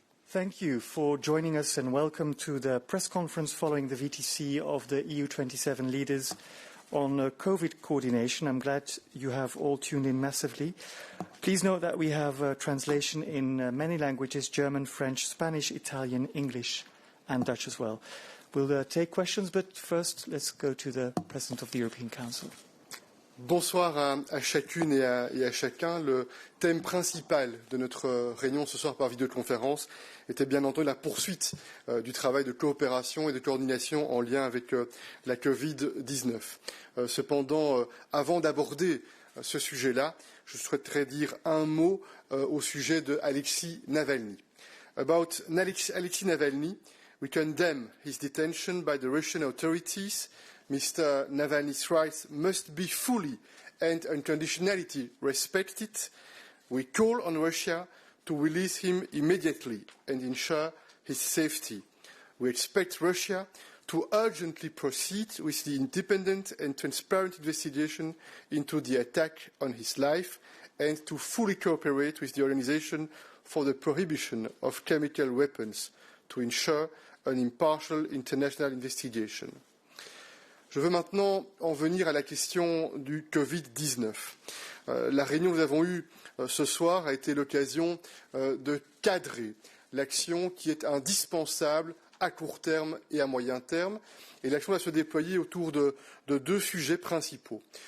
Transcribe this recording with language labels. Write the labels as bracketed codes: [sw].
[en] Thank you for joining us and welcome to the press conference following the VTC of the EU27 leaders on COVID coordination. I'm glad you have all tuned in massively. Please note that we have translation in many languages: German, French, Spanish, Italian, English and Dutch as well. We'll take questions, but first let's go to the President of the European Council. [fr] Bonsoir à chacune et à chacun. Le thème principal de notre réunion ce soir par vidéoconférence était bien entendu la poursuite du travail de coopération et de coordination en lien avec la Covid-19. Cependant, avant d'aborder ce sujet-là, je souhaiterais dire un mot au sujet de Alexei Navalny. [en] About Alexei Navalny, we condemn his detention by the Russian authorities. Mr. Navalny's rights must be fully and unconditionally respected. We call on Russia to release him immediately and ensure his safety. We expect Russia to urgently proceed with the independent and transparent investigation into the attack on his life and to fully cooperate with the Organization for the Prohibition of Chemical Weapons to ensure an impartial international investigation. [fr] Je veux maintenant en venir à la question du Covid-19. La réunion que nous avons eue ce soir a été l'occasion de cadrer l'action qui est indispensable à court terme et à moyen terme. Et l'action va se déployer autour de deux sujets principaux.